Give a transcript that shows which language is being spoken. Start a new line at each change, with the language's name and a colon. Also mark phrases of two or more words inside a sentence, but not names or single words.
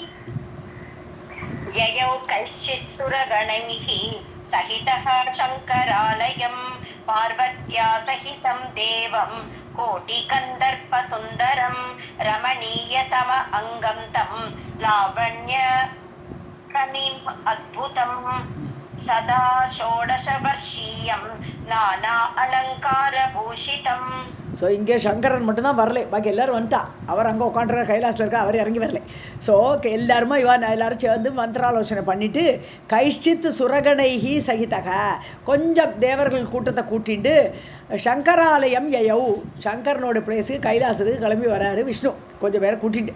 Sanskrit: ययौ कश्चित् सुरगणैः सहितः शङ्करालयं पार्वत्या सहितं देवं कोटिकन्दर्पसुन्दरं रमणीयतम अङ्गं तं लावण्यकनिम् अद्भुतं सदा षोडशवर्षीयं नाना अलङ्कारभूषितम्.
Tamil: ஸோ இங்கே சங்கரன் மட்டும்தான் வரலை, பாக்கி எல்லோரும் வந்துட்டா. அவர் அங்கே உட்காந்துருக்க கைலாசில் இருக்க, அவர் இறங்கி வரலை. ஸோ எல்லாருமே எல்லாரும் சேர்ந்து மந்திராலோசனை பண்ணிவிட்டு
Sanskrit: कश्चित् सुरगणैः सहितः
Tamil: கொஞ்சம் தேவர்கள் கூட்டத்தை கூட்டிட்டு
Sanskrit: शङ्करालयं ययौ
Tamil: சங்கரனோட பிளேஸுக்கு கைலாசத்துக்கு கிளம்பி வராரு விஷ்ணு கொஞ்சம் பேரை கூட்டிட்டு.